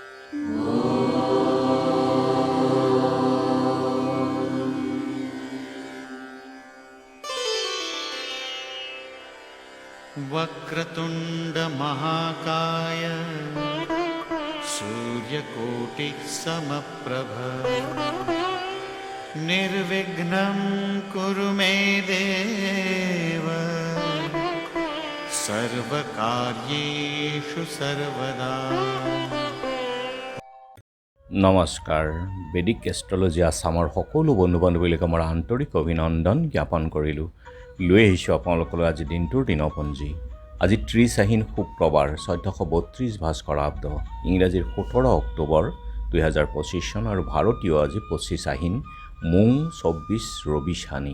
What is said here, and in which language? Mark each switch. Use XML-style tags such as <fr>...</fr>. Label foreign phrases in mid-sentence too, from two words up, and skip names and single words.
<sa>वक्रतुंड महाकाय सूर्यकोटिः समप्रभ निर्विघ्नं कुरु मे देव सर्वकार्येषु सर्वदा।</sa> <as>নমস্কাৰ। বেদিক এষ্ট্ৰলজি আছামৰ সকলো বন্ধু বান্ধৱীলৈকে মোৰ আন্তৰিক অভিনন্দন জ্ঞাপন কৰিলোঁ। লৈ আহিছোঁ আপোনালোকলৈ আজি দিনটোৰ দিনপঞ্জী। আজি 30 আহিন শুক্ৰবাৰ 1432 ভাস্কৰাব্দ, ইংৰাজীৰ 17 অক্টোবৰ 2025 চন আৰু ভাৰতীয় আজি 25 আহিন মোং 24 ৰবি শানি।</as>